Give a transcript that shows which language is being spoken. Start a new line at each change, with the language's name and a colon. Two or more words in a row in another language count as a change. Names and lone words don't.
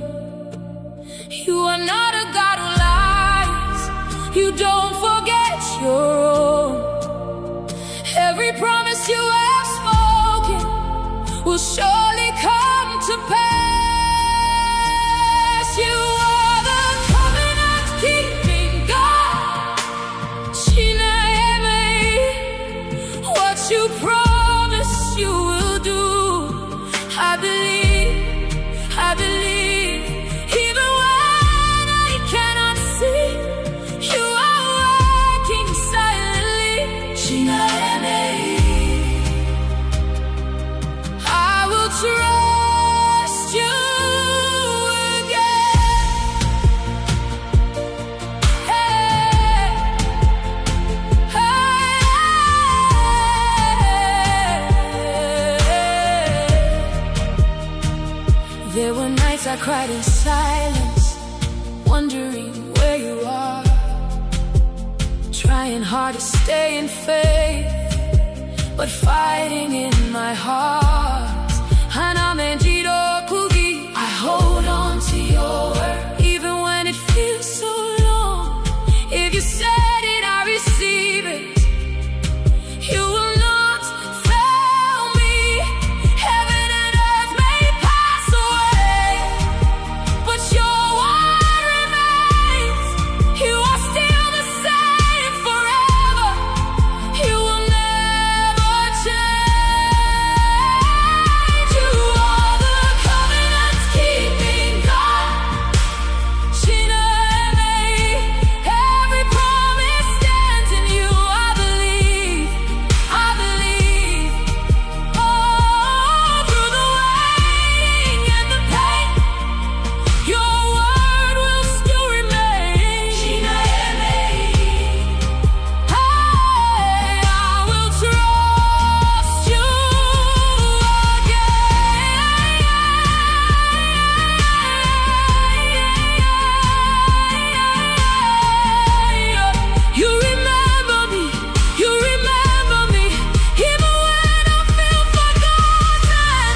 English: You are not a God who lies, you don't forget your own. Every promise you have spoken will surely come to pass. You are the covenant-keeping God.
Igbo: Na-eme Iyi,
English: what you promise you will do. I believe, even when I cannot see, you are working silently.
Igbo: Na-eme Iyi,
English: I will trust you again. Hey, There were nights I cried in silence, wondering where you are, trying hard to stay in faith, but fighting in my heart.
Igbo: Na-eme Iyi,
English: I hold on to your word, even when it feels so long. If you said it, I receive it. You will not fail me. Heaven and earth may pass away, but your word remains. You are still the same forever. You will never change. You are the covenant-keeping God.
Igbo: Na-eme Iyi,
English: every promise stands in you. I believe. Oh, through the waiting and the pain, your word will still remain.
Igbo: Na-eme Iyi,
English: hey, I will trust you again. You remember me, even when I feel forgotten.